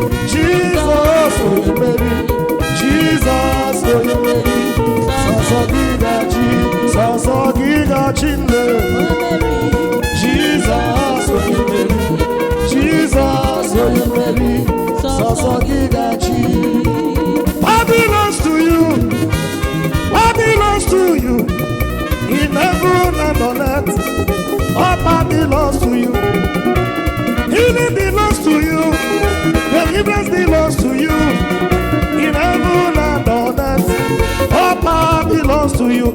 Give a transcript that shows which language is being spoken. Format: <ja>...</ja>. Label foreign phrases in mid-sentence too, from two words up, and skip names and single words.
<ig>Jizọs onye mmeri. Jizọs onye mmeri. Sọsọ gị gachi. Sọsọ gị gachi nne. Jizọs onye mmeri. Jizọs onye mmeri. Sọsọ gị gachi.</ig> <en>Power belongs to you. What belongs to you in heaven and on earth? All power belongs to you. Healing belongs to you. Deliverance belongs to you. In heaven and on earth, all power belongs to you.</en>